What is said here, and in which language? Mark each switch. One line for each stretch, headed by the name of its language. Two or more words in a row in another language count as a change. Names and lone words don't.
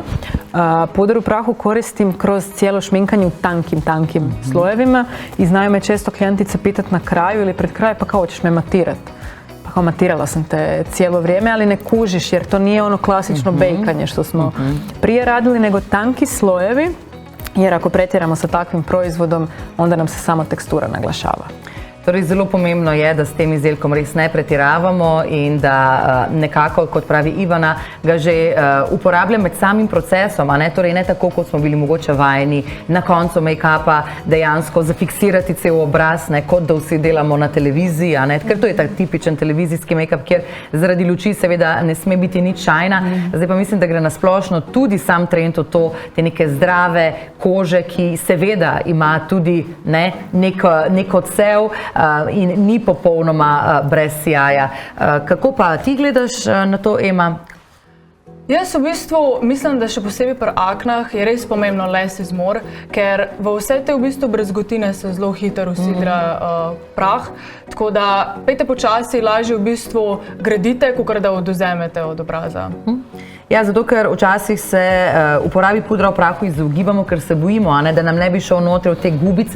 Croatian: Puder u prahu koristim kroz cijelo šminkanje u tankim slojevima i znaju me često klijentice pitati na kraju ili pred kraj, pa kao hoćeš me matirati. Pa kao matirala sam te cijelo vrijeme, ali ne kužiš jer to nije ono klasično bejkanje što smo prije radili, nego tanki slojevi, jer ako pretjeramo sa takvim proizvodom, onda nam se samo tekstura naglašava.
Slovenian: Torej, zelo pomembno je, da s tem izdelkom res ne pretiravamo in da nekako, kot pravi Ivana, ga že uporablja med samim procesom, a ne, torej ne tako, kot smo bili mogoče vajeni na koncu make-upa dejansko zafiksirati cel obraz, ne, kot da vsi delamo na televiziji, a ne, ker to je tak tipičen televizijski make-up, kjer zaradi luči seveda ne sme biti nič šajna. Zdaj pa mislim, da gre na splošno tudi sam trend v to, te neke zdrave kože, ki seveda ima tudi nek odsev in ni popolnoma brez sijaja. Kako pa ti gledaš na to, Ema? Jaz v bistvu mislim, da še posebej pri aknah je res pomembno
English: less is more,
Slovenian: ker v vse te v bistvu brezgotine se zelo hitro usidra prah, tako da pejte počasi, lažje v bistvu gradite, kakor da odvzemete od obraza. Ja, zato ker včasih se uporabi pudra v prahu izogibamo, ker se bojimo, da nam ne bi šel notri v te gubice.